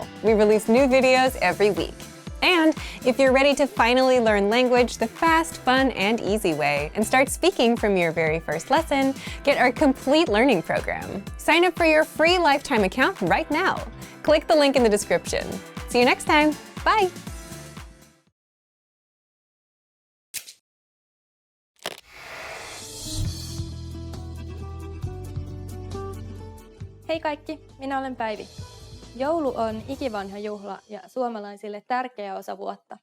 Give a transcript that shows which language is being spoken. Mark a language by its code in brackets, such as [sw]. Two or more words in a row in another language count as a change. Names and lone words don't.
[en] We release new videos every week. And if you're ready to finally learn language the fast, fun, and easy way and start speaking from your very first lesson, get our complete learning program. Sign up for your free lifetime account right now. Click the link in the description. See you next time. Bye! [fi] Hei kaikki, minä olen Päivi. Joulu on ikivanha juhla ja suomalaisille tärkeä osa vuotta.